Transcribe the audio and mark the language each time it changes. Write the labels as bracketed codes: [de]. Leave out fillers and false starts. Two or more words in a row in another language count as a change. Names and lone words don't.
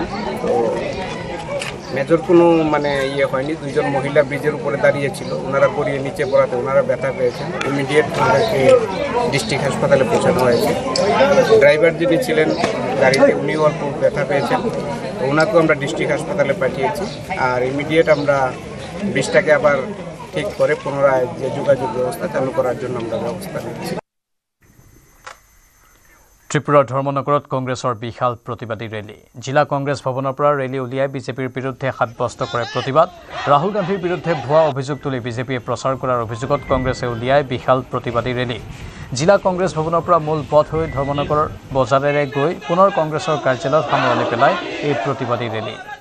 [bn] তো মেজর কোনো মানে হয়নি দুইজন মহিলা ব্রিজের উপরে দাঁড়িয়েছিল ওনারা গড়িয়ে নিচে পড়াতে ওনারা ব্যথা পেয়েছেন ইমিডিয়েট ওনাদেরকে ডিস্ট্রিক্ট হাসপাতালে পৌঁছানো হয়েছে ড্রাইভার যিনি ছিলেন গাড়িতে উনিও অল্প ব্যথা পেয়েছেন তো ওনাকেও আমরা ডিস্ট্রিক্ট হাসপাতালে পাঠিয়েছি আর ইমিডিয়েট আমরা ব্রিজটাকে আবার ঠিক করে পুনরায় যে যোগাযোগ ব্যবস্থা চালু করার জন্য আমরা ব্যবস্থা নিচ্ছি [as] ত্ৰিপুৰাৰ ধৰ্মনগৰত কংগ্ৰেছৰ বিশাল প্ৰতিবাদী ৰেলী জিলা কংগ্ৰেছ ভৱনৰ পৰা ৰেলী উলিয়াই বিজেপিৰ বিৰুদ্ধে সাব্যস্ত কৰে প্ৰতিবাদ ৰাহুল গান্ধীৰ বিৰুদ্ধে ভুৱা অভিযোগ তুলি বিজেপিয়ে প্ৰচাৰ কৰাৰ অভিযোগত কংগ্ৰেছে উলিয়াই বিশাল প্ৰতিবাদী ৰেলী জিলা কংগ্ৰেছ ভৱনৰ পৰা মূল পথ হৈ ধৰ্মনগৰৰ বজাৰেৰে গৈ পুনৰ কংগ্ৰেছৰ কাৰ্যালয়ত সামৰণি পেলাই এই প্ৰতিবাদী ৰেলী